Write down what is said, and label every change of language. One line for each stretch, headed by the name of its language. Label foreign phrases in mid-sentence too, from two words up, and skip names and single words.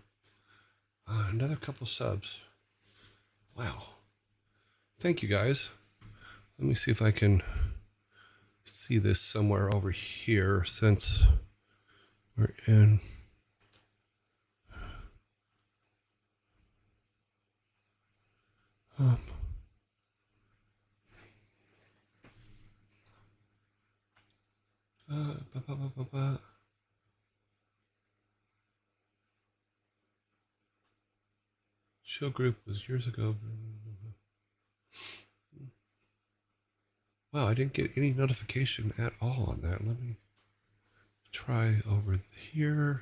English: Another couple subs. Wow. Thank you guys. Let me see if I can see this somewhere over here since we're in. Um, uh, ba, ba, ba, ba, ba. Show group was years ago. Wow, I didn't get any notification at all on that. Let me try over here.